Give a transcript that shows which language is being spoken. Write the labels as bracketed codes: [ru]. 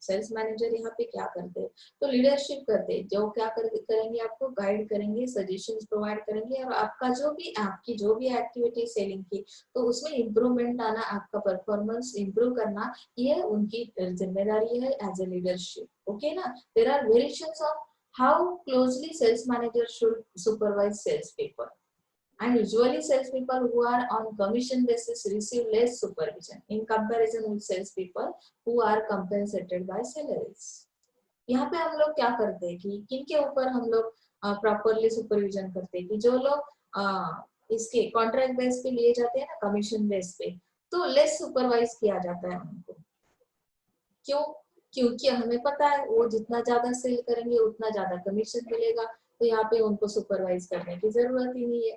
[hi] Sales manager यहाँ पे क्या करते हैं? तो लीडरशिप करते हैं। जो क्या करेंगे, आपको गाइड करेंगे, सजेशंस प्रोवाइड करेंगे, और आपकी जो भी एक्टिविटी सेलिंग की, तो उसमें इम्प्रूवमेंट आना, आपका परफॉर्मेंस इम्प्रूव करना, ये उनकी जिम्मेदारी है एज ए लीडरशिप। ओके ना? [en] There are variations of how closely sales manager should supervise sales people, and usually salespeople who are on commission basis receive less supervision in comparison with salespeople who are compensated by salaries। [hi] यहाँ पे हम लोग क्या करते हैं कि किनके ऊपर हम लोग प्रॉपरली सुपरविजन करते हैं कि जो लोग इसके कॉन्ट्रैक्ट बेस पे लिए जाते हैं ना, कमीशन बेस पे, तो लेस सुपरवाइज किया जाता है उनको। क्यों? क्योंकि हमें पता है वो जितना ज्यादा सेल करेंगे उतना ज्यादा कमीशन मिलेगा, तो यहाँ पे उनको सुपरवाइज करने की जरूरत ही नहीं है।